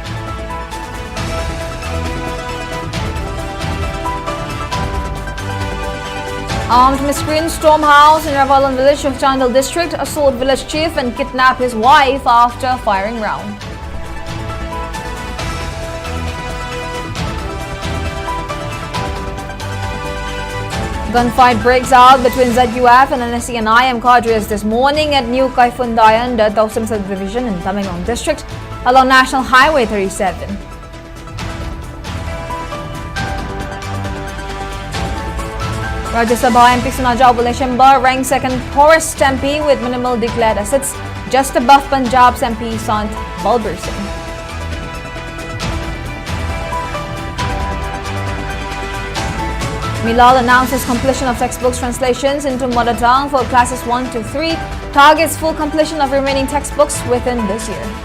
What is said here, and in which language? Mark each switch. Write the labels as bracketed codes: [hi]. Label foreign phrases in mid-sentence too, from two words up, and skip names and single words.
[en] Armed miscreants storm house in Ravalan village of Chandal district, assault village chief and kidnap his wife after firing round. Gunfight breaks out between ZUF and NSC and IM cadres this morning at New Kaifundayan, the Tausam subdivision in Tamenglong district along National Highway 37. Rajya Sabha MP Sunajal Buleshimba ranked second poorest MP with minimal declared assets, just above Punjab's MP Sant Balbir Singh. Milal announces completion of textbooks translations into mother tongue for classes 1 to 3, targets full completion of remaining textbooks within this year.